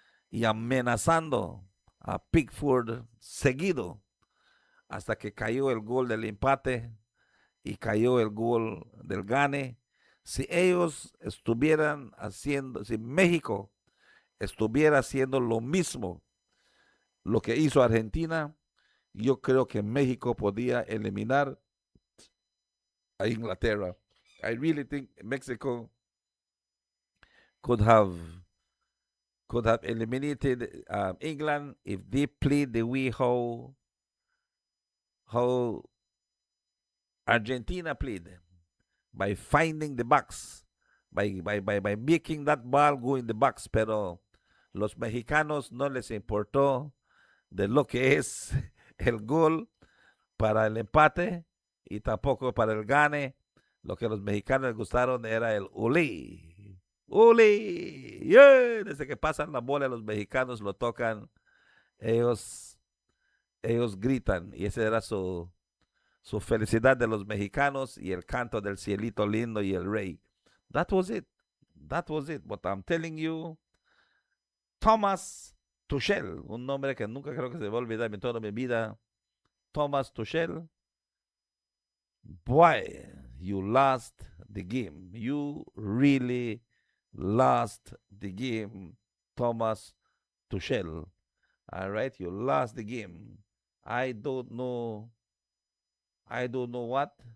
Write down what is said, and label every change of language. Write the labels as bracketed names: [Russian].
[Spanish] y amenazando a Pickford seguido hasta que cayó el gol del empate y cayó el gol del gane, si ellos estuvieran haciendo, si México estuviera haciendo lo mismo, lo que hizo Argentina, yo creo que México podía eliminar a Inglaterra. [English] I really think Mexico could have eliminated England if they played the way how Argentina played, by finding the box, by making that ball go in the box. [Spanish] Pero los mexicanos no les importó de lo que es el gol para el empate y tampoco para el gane. Lo que a los mexicanos les gustaron era el uli. ¡Uli! Yeah. Desde que pasan la bola, los mexicanos lo tocan, ellos gritan, y esa era su felicidad de los mexicanos, y el canto del cielito lindo y el rey. [English] That was it. But I'm telling you, [Spanish] Thomas Tuchel, un nombre que nunca creo que se va a olvidar en toda mi vida. [English] Thomas Tuchel, boy, you lost the game. You really lost the game, Thomas Tuchel. All right, you lost the game. I don't know what.